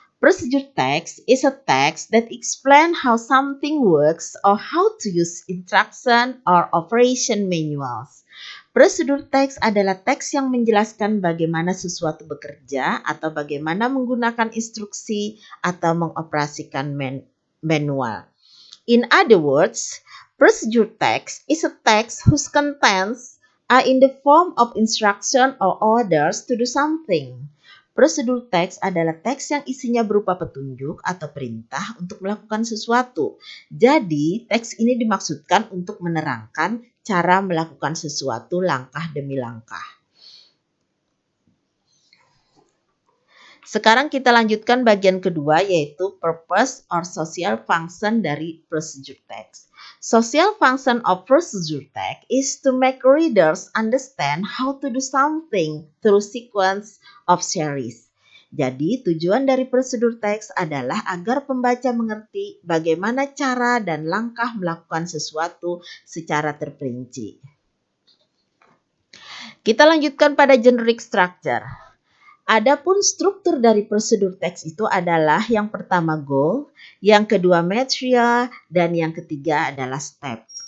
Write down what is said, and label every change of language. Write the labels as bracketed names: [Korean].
[English] Procedure text is a text that explains how something works or how to use instruction or operation manuals. [Indonesian] Procedure text adalah teks yang menjelaskan bagaimana sesuatu bekerja atau bagaimana menggunakan instruksi atau mengoperasikan manual. [English] In other words, procedure text is a text whose contents are in the form of instruction or orders to do something. [Indonesian] Prosedur teks adalah teks yang isinya berupa petunjuk atau perintah untuk melakukan sesuatu. Jadi, teks ini dimaksudkan untuk menerangkan cara melakukan sesuatu langkah demi langkah. Sekarang kita lanjutkan bagian kedua yaitu [English] purpose or social function [Indonesian] dari procedure text. [English] Social function of procedure text is to make readers understand how to do something through sequence of series. [Indonesian] Jadi tujuan dari prosedur teks adalah agar pembaca mengerti bagaimana cara dan langkah melakukan sesuatu secara terperinci. Kita lanjutkan pada generic structure. Adapun struktur dari prosedur teks itu adalah yang pertama goal, yang kedua material, dan yang ketiga adalah step.